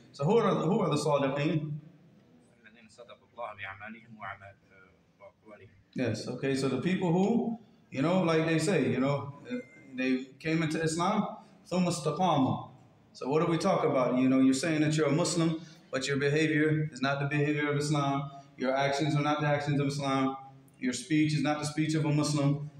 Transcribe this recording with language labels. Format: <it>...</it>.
<en>So who are the صادقين?</en> <ar>الذين صدقوا الله بأعمالهم وأقوالهم.</ar> <en>Yes, okay, so the people who, like they say, they came into Islam,</en> <ar>ثم استقاموا.</ar> <en>So what do we talk about? You're saying that you're a Muslim, but your behavior is not the behavior of Islam. Your actions are not the actions of Islam. Your speech is not the speech of a Muslim.</en>